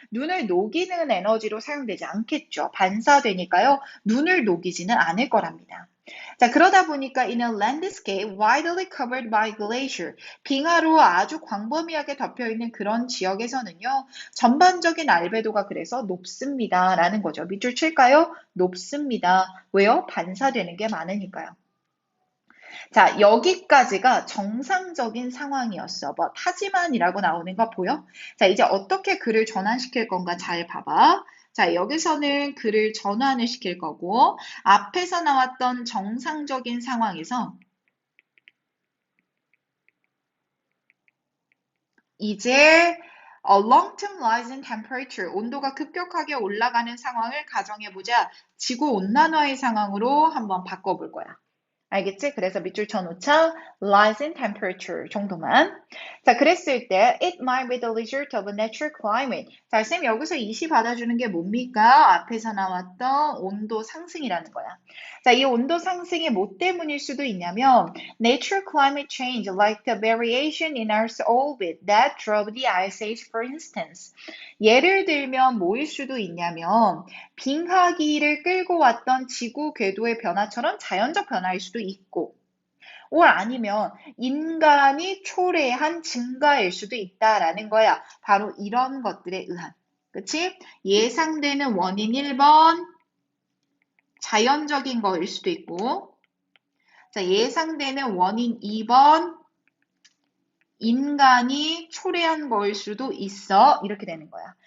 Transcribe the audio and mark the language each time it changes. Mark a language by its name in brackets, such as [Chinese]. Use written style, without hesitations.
[Korean] 눈을 녹이는 에너지로 사용되지 않겠죠. 반사되니까요. 눈을 녹이지는 않을 거랍니다. 자, 그러다 보니까 [English] in a landscape widely covered by glacier. [Korean] 빙하로 아주 광범위하게 덮여있는 그런 지역에서는요. 전반적인 알베도가 그래서 높습니다. 라는 거죠. 밑줄 칠까요? 높습니다. 왜요? 반사되는 게 많으니까요. 자, 여기까지가 정상적인 상황이었어. 뭐, 하지만이라고 나오는 거 보여? 자, 이제 어떻게 글을 전환시킬 건가 잘 봐봐. 자, 여기서는 글을 전환을 시킬 거고, 앞에서 나왔던 정상적인 상황에서 이제 [English] long-term rise in temperature, [Korean] 온도가 급격하게 올라가는 상황을 가정해보자. 지구 온난화의 상황으로 한번 바꿔볼 거야. 알겠지? 그래서 밑줄 쳐놓자. [English] rise in temperature [Korean] 정도만. 자, 그랬을 때 [English] it might be the result of a natural climate. [Korean] 자, 쌤 여기서 이시 받아주는 게 뭡니까? 앞에서 나왔던 온도 상승이라는 거야. 자, 이 온도 상승이 뭐 때문일 수도 있냐면 [English] natural climate change like the variation in Earth's orbit that drove the ice age for instance. [Korean] 예를 들면 뭐일 수도 있냐면 빙하기를 끌고 왔던 지구 궤도의 변화처럼 자연적 변화일 수도 있고 아니면 인간이 초래한 증가일 수도 있다라는 거야. 바로 이런 것들에 의한. 그치? 예상되는 원인 1번 자연적인 거일 수도 있고 자, 예상되는 원인 2번 인간이 초래한 거일 수도 있어. 이렇게 되는 거야.